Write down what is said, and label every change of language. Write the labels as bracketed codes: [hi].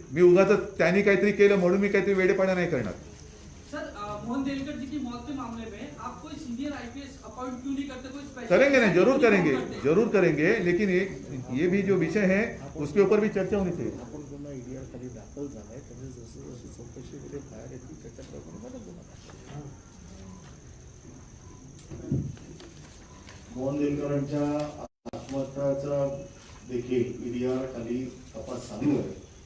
[mr] मी उगाच त्यांनी काहीतरी केलं म्हणून मी काहीतरी वेडेपणा नाही करणार। [hi] सर, मोहन देलकर जी की मौत के मामले में आप कोई सीनियर आईपीएस अपॉइंट क्यों नहीं करते? कोई स्पेशल करेंगे ना, जरूर करेंगे, जरूर करेंगे, लेकिन ये भी जो विषय है उसके ऊपर भी चर्चा होनी चाहिए। [mr] आपण पुन्हा ईडीआर खाली दाखल झालाय, त्याने जसं जसं चौकशी वगैरे बाहेर येते त्याच्याप्रमाणे मदत होणार। मोहन देलकरांच्या आत्महत्याचा देखील ईडीआर खाली तपास चालू आहे।